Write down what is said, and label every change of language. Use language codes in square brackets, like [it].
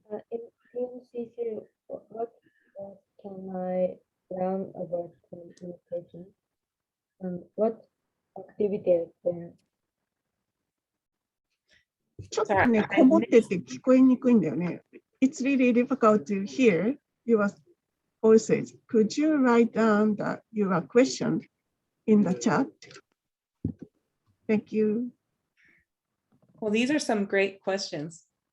[en] In TMCC, what can I learn about communication? And what activities there? [ja] ちょっとね、こもってて聞こえにくいんだよね。 [en] It's really difficult to hear your voices. Could you write down your question in the chat? Thank you. Well, these are some great questions.